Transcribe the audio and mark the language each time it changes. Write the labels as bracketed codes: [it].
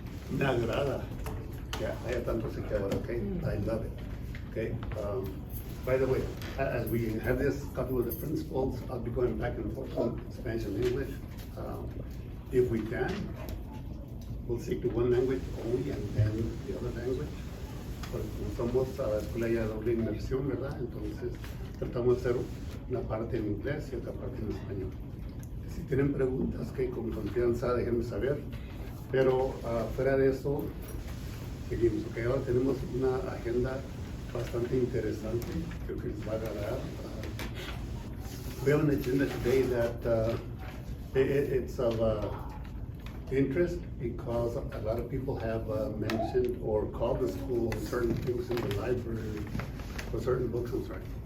[es] Me agrada que haya tanto ahora, okay? [en] I love it. [es] Okay. [en] By the way, as we have this couple of the principles, I'll be going back and forth on Spanish and English. If we can, we'll stick to one language only and then the other language. [es] Porque somos a la escuela ya de doble inmersión, ¿verdad? Entonces tratamos de hacer una parte en inglés y otra parte en español. Si tienen preguntas, que con confianza déjenme saber. Pero fuera de eso, seguimos. Okay, ahora tenemos una agenda bastante interesante, creo que les va a agradar. [en] We have an agenda today that it's of interest because a lot of people have mentioned or called the school certain things in the library or certain books, I'm sorry.